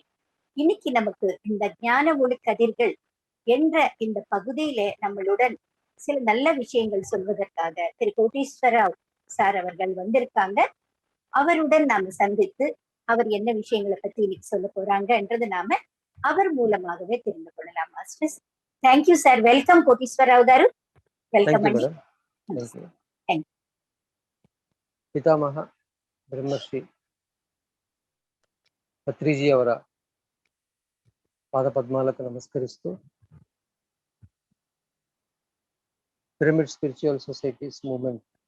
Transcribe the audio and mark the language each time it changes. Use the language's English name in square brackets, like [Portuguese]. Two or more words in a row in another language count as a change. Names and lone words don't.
[Tamil] இன்னைக்கு நமக்கு இந்த ஞான ஒளி கதிர்கள் என்ற இந்த பகுதியில நம்மளுடன் சில நல்ல விஷயங்கள் சொல்வதற்காக திரு கோட்டீஸ்வரராவ் சார் அவர்கள் வந்திருக்காங்க. அவருடன் நாம சந்தித்து அவர் என்ன விஷயங்களை பத்தி இன்னைக்கு சொல்ல போறாங்கன்றது நாம அவர் மூலமாகவே தெரிந்து கொள்ளலாம். [English] Masters, thank you sir. [Telugu] వెల్కమ్ కోటీశ్వరరావు గారు. వెల్కమ్ అండి. పితామహ బ్రహ్మశ్రీ పత్రిజీ అవರ పాదపద్మాలకు నమస్కరిస్తూ పిరమిడ్ స్పిరిచువల్ సొసైటీస్ మూవ్మెంట్